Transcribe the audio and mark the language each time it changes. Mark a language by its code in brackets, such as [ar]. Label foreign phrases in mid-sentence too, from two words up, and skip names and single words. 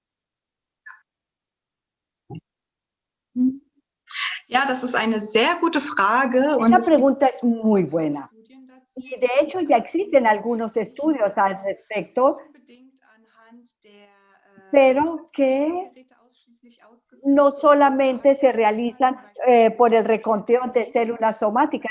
[de] Ja, das ist eine sehr gute Frage. Und [es] Esa pregunta es muy buena. Y de hecho ya existen algunos estudios al respecto, pero que no solamente se realizan por el reconteo de células somáticas.